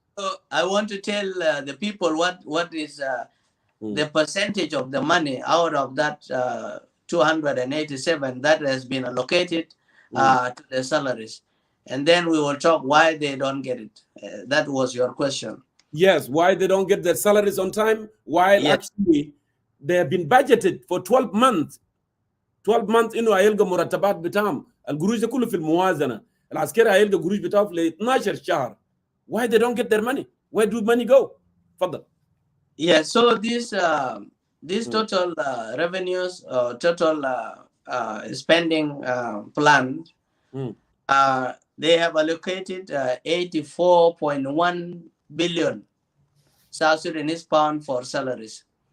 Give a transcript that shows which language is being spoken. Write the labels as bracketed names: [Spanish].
[English] So I want to tell the people what is the percentage of the money out of that 287 that has been allocated to the salaries. And then we will talk why they don't get it. That was your question. Yes, why they don't get their salaries on time, while actually they have been budgeted for 12 months. 12 months [Arabic] انه هيلقى مرتبات بتاعهم. القروش ده كله في الموازنه. العسكري هيلقى قروش بتاعه في 12 شهر. [English] Why they don't get their money? Where do money go? Further. Yeah, so these total revenues, total spending plan, they have allocated 84.1 billion South Sudanese pound for salaries.